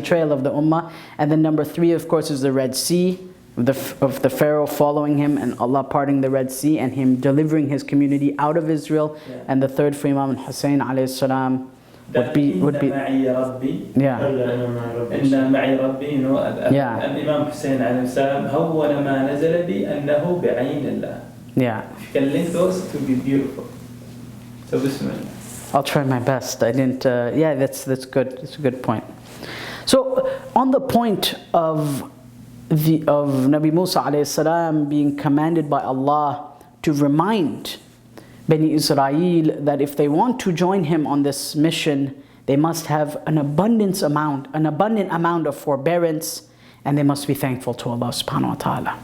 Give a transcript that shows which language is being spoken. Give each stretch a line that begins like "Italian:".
English: betrayal of the ummah. And then number 3, of course, is the Red Sea, of the Pharaoh following him and Allah parting the Red Sea and him delivering his community out of Israel. Yeah. And the third for Imam Hussain alayhi salam would be yeah.
Arabic: إن معي ربي
English: Yeah.
Arabic: الإمام حسين عليه السلام هون ما نزل بي أنه بعين الله.
English: Yeah. If you can link those, it would be beautiful. So Bismillah. I'll try my best. I didn't. Yeah, that's good. That's a good point. So on the point of Nabi Musa alayhi salam being commanded by Allah to remind Bani Israel that if they want to join him on this mission, they must have an abundant amount of forbearance, and they must be thankful to Allah subhanahu wa ta'ala.